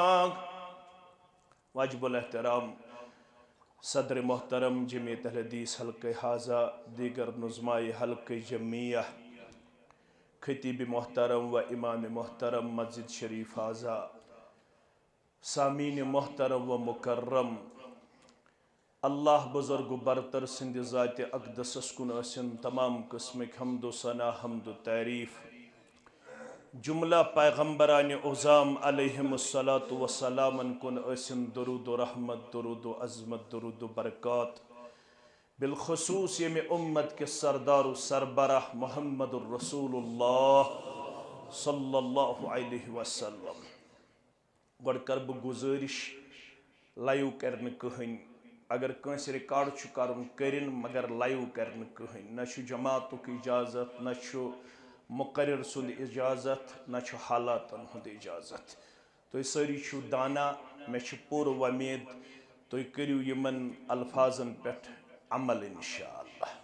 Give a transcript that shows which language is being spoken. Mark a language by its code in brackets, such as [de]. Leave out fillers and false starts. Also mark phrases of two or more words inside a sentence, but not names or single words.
[ur] واجب الاحترام صدر محترم جمعیت الحدیث حلقہ حاضہ، دیگر نظمائے حلقہ جمعیہ، خطیب محترم و امام محترم مسجد شریف حاضہ، سامعین محترم و مکرم، اللہ بزرگ و برتر سند ذات اقدسس [ks] کن ٲسِن تمام قسمک حمد و ثنا حمد و تعریف، جملہ پیغمبران اعظام علیہم الصلاۃ والسلام کن ٲسِن درود و رحمت، درود و عظمت، درود و برکات، بالخصوص یم [ur] امت کے سردار و سربراہ [ks] محمد الرسول اللہ صلی اللہ علیہ وسلم۔ گوڑ کر بہ گزارش لائیو کرن کہین، اگر کنس ریکارڈ چھُ کرن کرن مگر لائیو کرن کہین، نہ چھُ جماعتک اجازت، نہ چھُ مقرر سند اجازت، نہ چھُ حالاتن ہند اجازت۔ تُہۍ سٲری چھُو دانا، مےٚ چھُ پوٗرٕ وۄمید تُہۍ کٔرِو یِمن الفاظن پٮ۪ٹھ عمل انشاءاللہ۔